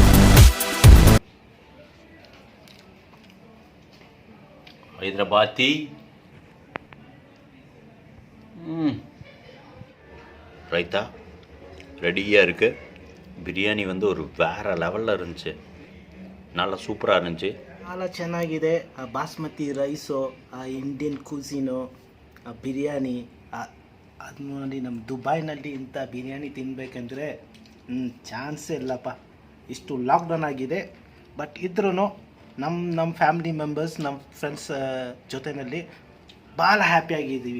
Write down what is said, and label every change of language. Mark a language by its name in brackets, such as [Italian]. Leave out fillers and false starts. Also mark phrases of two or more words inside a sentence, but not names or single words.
[Tamil] ஹைதராபாதி ரைத்தா ரெடியாக இருக்குது. பிரியாணி வந்து ஒரு வேறு லெவலில் இருந்துச்சு. நல்லா சூப்பராக இருந்துச்சு. [Kannada] ಭಾಳ ಚೆನ್ನಾಗಿದೆ. [English] basmati rice, Indian cuisine, [Kannada] ಬಿರಿಯಾನಿ ಅದು ನೋಡಿ. ನಮ್ಮ ದುಬೈನಲ್ಲಿ ಇಂಥ ಬಿರಿಯಾನಿ ತಿನ್ನಬೇಕಂದ್ರೆ ಚಾನ್ಸೇ ಇಲ್ಲಪ್ಪ. ಇಷ್ಟು ಲಾಕ್ಡೌನ್ ಆಗಿದೆ. ಬಟ್ ಇದ್ರೂ ನಮ್ಮ [English] family members, [Kannada] ನಮ್ಮ ಫ್ರೆಂಡ್ಸ್ ಜೊತೆಯಲ್ಲಿ ಭಾಳ ಹ್ಯಾಪಿಯಾಗಿದ್ದೀವಿ.